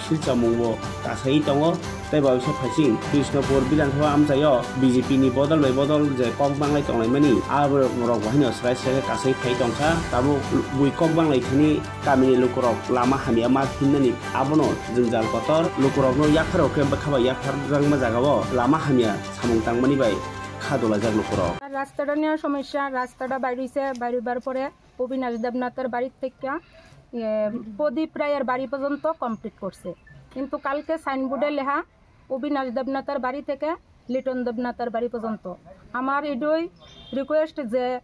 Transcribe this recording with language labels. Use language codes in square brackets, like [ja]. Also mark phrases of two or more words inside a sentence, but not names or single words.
[trp] सिलचा मुंगो गासै दङो ताई बावैसो फासिं कृष्णपुर विधानसभा आमसायाव बीजेपी नि बदल बाय बदल जे कक बांलाय तंनायमानि आब्रक बहायनो सराय सराय गासै फाय दंखा ताबो बुइ कक बांलाय थनि गामिनि लुकुरक लामा हामिया मा फिननानि आबनो जोंजाल गतर लुकुरकनो याफाराव के बखाबा याफार रां मजागाबो लामा हामिया सामुं तांमानि बाय खादोला जाग लुकुरक [bn] রাস্তাটা নিয়ে সমস্যা রাস্তাটা বাইরেছে বাইরেবার পরে অবিনাশ দেবনাথের বাড়ির থেকে প্রদীপ রায়ের বাড়ি পর্যন্ত কমপ্লিট করছে কিন্তু কালকে সাইনবোর্ডে লেখা অবিনাশ দেবনাথের বাড়ি থেকে লিটন দেবনাথের বাড়ি পর্যন্ত আমার এটাই রিকোয়েস্ট যে